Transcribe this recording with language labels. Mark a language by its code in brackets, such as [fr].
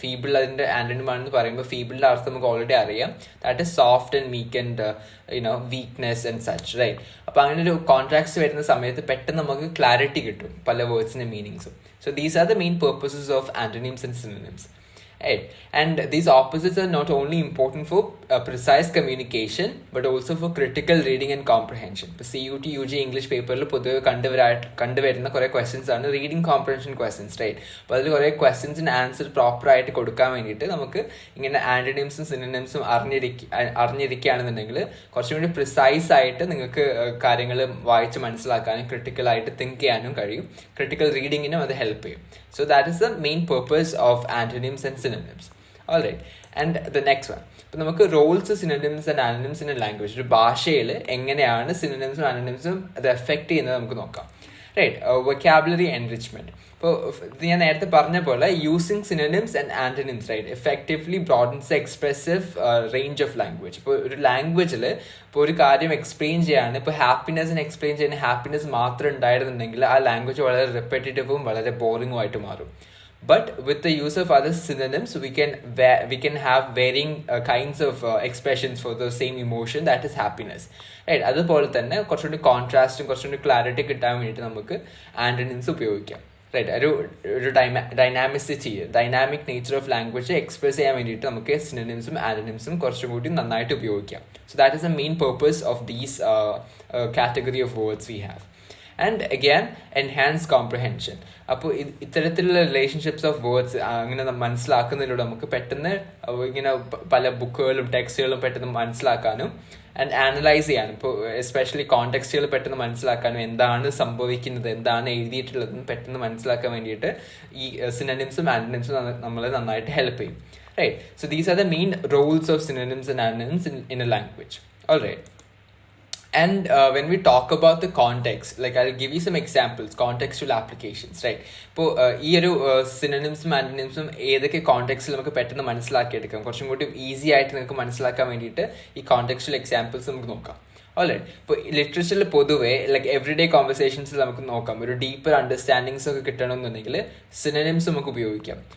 [ml] Feeble അതിന്റെ antonym ആണെന്ന് പറയുമ്പോൾ ഫീബിളിന്റെ അർത്ഥം നമുക്ക് ഓൾറെഡി അറിയാം, [en] that is soft and meek and weakness and such, [ml] right. അപ്പോൾ അങ്ങനെ ഒരു കോൺട്രാക്ട്സ് വരുന്ന സമയത്ത് പെട്ടെന്ന് നമുക്ക് ക്ലാരിറ്റി കിട്ടും പല വേർഡ്സിന്റെ മീനിങ്സും. [en] So these are the main purposes of antonyms and synonyms. Right. And these opposites are not only important for precise communication but also for critical reading and comprehension. [ml] ഇപ്പോൾ CUT UG ഇംഗ്ലീഷ് പേപ്പറിൽ പൊതുവെ കണ്ടുവരുന്ന കുറേ questions ആണ് reading comprehension questions, right. അപ്പോൾ അതിൽ കുറേ ക്വസ്റ്റ്യൻസിന് answer പ്രോപ്പറായിട്ട് കൊടുക്കാൻ വേണ്ടിയിട്ട് നമുക്ക് ഇങ്ങനെ ആന്റണിംസും സിനോണിംസും അറിഞ്ഞിരിക്കുകയാണെന്നുണ്ടെങ്കിൽ കുറച്ചും കൂടി പ്രിസൈസ് ആയിട്ട് നിങ്ങൾക്ക് കാര്യങ്ങൾ വായിച്ച് മനസ്സിലാക്കാനും ക്രിട്ടിക്കലായിട്ട് തിങ്ക് ചെയ്യാനും കഴിയും. ക്രിട്ടിക്കൽ റീഡിങ്ങിനും അത് ഹെൽപ്പ് ചെയ്യും. [en] So that is the main purpose of antonyms and synonyms. Alright. And the next one. [ml] ഇപ്പോൾ നമുക്ക് Rolls, [en] synonyms and antonyms in a language, [ml] ഒരു ഭാഷയിൽ എങ്ങനെയാണ് സിനോണിംസും ആന്റണിംസും അത് എഫക്ട് ചെയ്യുന്നത് നമുക്ക് നോക്കാം, റൈറ്റ്. [en] Vocabulary enrichment. [ml] ഇപ്പോൾ ഞാൻ നേരത്തെ പറഞ്ഞ പോലെ [en] Using synonyms and antonyms, right, effectively broadens the expressive range of language. [ml] ഇപ്പോൾ ഒരു ലാംഗ്വേജിൽ ഇപ്പോൾ ഒരു കാര്യം എക്സ്പ്ലെയിൻ ചെയ്യാണ്, ഇപ്പോൾ ഹാപ്പിനെസ്സിന് എക്സ്പ്ലെയിൻ ചെയ്യുന്ന ഹാപ്പിനെസ് മാത്രം ഉണ്ടായിരുന്നുണ്ടെങ്കിൽ ആ ലാംഗ്വേജ് വളരെ റിപ്പറ്റേറ്റീവും വളരെ ബോറിംഗും ആയിട്ട് മാറും. [en] But with the use of other synonyms, we can have varying kinds of expressions for the same emotion, that is happiness, right. [ml] അതുപോലെ തന്നെ കുറച്ചുകൂടി കോൺട്രാസ്റ്റും കുറച്ചുകൂടി ക്ലാരിറ്റി കിട്ടാൻ വേണ്ടിയിട്ട് നമുക്ക് ആന്റണിംസ് ഉപയോഗിക്കാം, റൈറ്റ്. ഒരു [en] dynamic nature of language [ml] express ചെയ്യാൻ വേണ്ടിയിട്ട് നമുക്ക് സിനോണിംസും ആന്റണിംസും കുറച്ചും കൂടി നന്നായിട്ട് ഉപയോഗിക്കാം. [en] So that is the main purpose of these category of words we have. And again enhance comprehension. [ml] അപ്പോൾ ഇത്തരത്തിലുള്ള റിലേഷൻഷിപ്സ് ഓഫ് വേർഡ്സ് അങ്ങനെ മനസ്സിലാക്കുന്നതിലൂടെ നമുക്ക് പെട്ടെന്ന് ഇങ്ങനെ പല ബുക്കുകളും ടെക്സ്റ്റുകളും പെട്ടെന്ന് മനസ്സിലാക്കാനും ആൻഡ് ആനലൈസ് ചെയ്യാനും, ഇപ്പോൾ എസ്പെഷ്യലി കോണ്ടെക്സ്റ്റുകൾ പെട്ടെന്ന് മനസ്സിലാക്കാനും എന്താണ് സംഭവിക്കുന്നത്, എന്താണ് എഴുതിയിട്ടുള്ളതെന്ന് പെട്ടെന്ന് മനസ്സിലാക്കാൻ വേണ്ടിയിട്ട് ഈ സിനോണിംസും ആന്റണിംസും നമ്മളെ നന്നായിട്ട് ഹെൽപ്പ് ചെയ്യും, right. [en] So these are the main roles of synonyms and antonyms in a language. Alright. And when we talk about the context, like I'll give you some examples, contextual applications, right. [ml] ഇപ്പോൾ ഈ ഒരു സിനോണിംസും ആന്റണിംസും ഏതൊക്കെ കോണ്ടെക്സ്റ്റിൽ നമുക്ക് പെട്ടെന്ന് മനസ്സിലാക്കിയെടുക്കാം, കുറച്ചും കൂടി easy ആയിട്ട് നിങ്ങൾക്ക് മനസ്സിലാക്കാൻ വേണ്ടിയിട്ട് ഈ കോണ്ടെക്സ്റ്റുവൽ എക്സാമ്പിൾസ് നമുക്ക് നോക്കാം. ഓൾറൈറ്റ്. ഇപ്പോൾ ലിറ്ററേച്ചറിൽ പൊതുവെ ലൈക്ക് എവറിഡേ കോൺവെർസേഷൻസിൽ നമുക്ക് നോക്കാം, ഒരു ഡീപ്പർ അണ്ടർസ്റ്റാൻഡിങ്സ് ഒക്കെ കിട്ടണമെന്നുണ്ടെങ്കിൽ സിനോണിംസ് നമുക്ക് ഉപയോഗിക്കാം.